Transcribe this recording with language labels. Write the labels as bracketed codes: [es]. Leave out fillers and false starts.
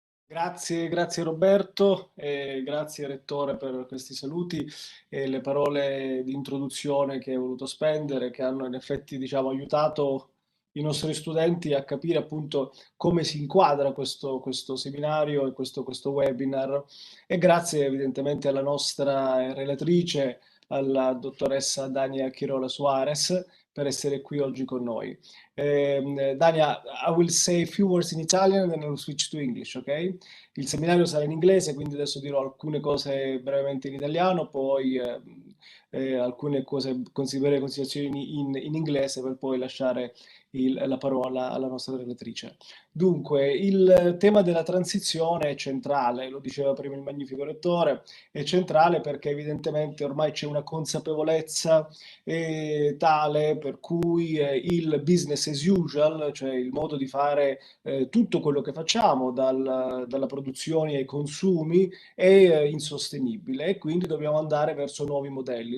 [it] Grazie Roberto e grazie Rettore per questi saluti e le parole di introduzione che hai voluto spendere, che hanno in effetti, diciamo, aiutato i nostri studenti a capire appunto come si inquadra questo seminario e questo webinar, e grazie evidentemente alla nostra relatrice, alla dottoressa Dania Quirola-Suárez, per essere qui oggi con noi. [en] Dania, I will say a few words in Italian and then I'll switch to English, ok? [it] Il seminario sarà in inglese, quindi adesso dirò alcune cose brevemente in italiano, poi alcune cose, considerazioni in inglese, per poi lasciare la parola alla nostra relatrice. Dunque, il tema della transizione è centrale, lo diceva prima il magnifico Rettore, è centrale perché evidentemente ormai c'è una consapevolezza tale per cui il [en] business as usual, [it] cioè il modo di fare tutto quello che facciamo, dalla produzione ai consumi, è insostenibile, e quindi dobbiamo andare verso nuovi modelli.